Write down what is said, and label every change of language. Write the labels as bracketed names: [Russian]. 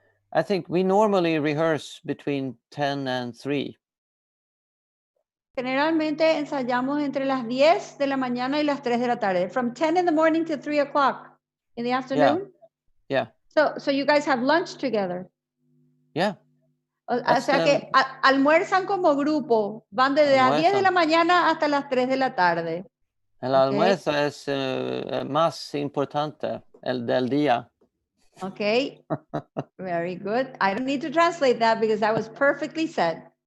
[English] I think we normally rehearse between 10 and 3. [Spanish] Generalmente ensayamos entre las 10 de la mañana y las 3 de la tarde. [English] From 10 in the morning to 3 o'clock in the afternoon? Yeah. So you guys have lunch together? Yeah. [Spanish] O sea que almuerzan como grupo. Van desde las 10 de la mañana hasta las 3 de la tarde. El almuerzo es más importante, el del día. [English] Okay, very good. I don't need to translate that because that was perfectly said.